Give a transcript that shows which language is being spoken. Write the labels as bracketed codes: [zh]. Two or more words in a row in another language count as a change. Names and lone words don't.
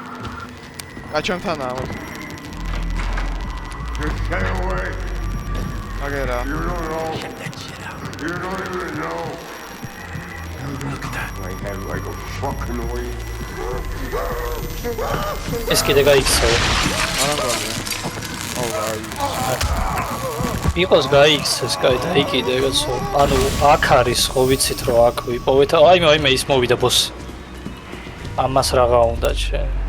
[ka] გაჩემთანაა. [en] Just stay away. [ka] აგერა. [en] Get that shit out. You don't even know. Look at that. I have like a fucking way. [ka] ეს კიდე გაიქცევა. არა მგონია. აი. იყოს გაიქცეს, კაი დაიკიდე კაცო. ანუ აქ არის, ხო ვიცით რომ აქ ვიპოვეთ. აიმე ის მოვიდა ბოსი. ამას რაღა უნდა შენ.